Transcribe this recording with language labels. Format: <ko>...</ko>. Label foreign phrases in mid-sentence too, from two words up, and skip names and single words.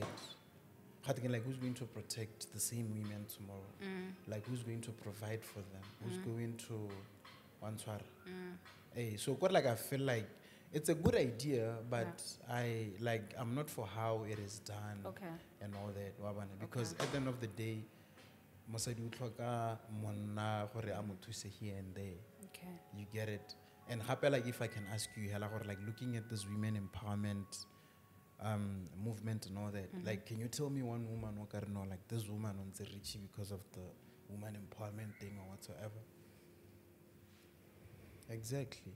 <en>Like, who's going to protect the same women tomorrow? Like, who's going to provide for them? Who's going to Hey, so I feel like it's a good idea, but I'm not for how it is done and all that. Because at the end of the day,</en> <tn>mosadi o tlhoka monna gore a mo thuse</tn> <en>here and there. Okay. You get it? And happy, like, if I can ask you, like, looking at this women empowerment movement and all that, like, can you tell me one woman who like this woman on the Richie because of the woman empowerment thing or whatsoever? Exactly.</en>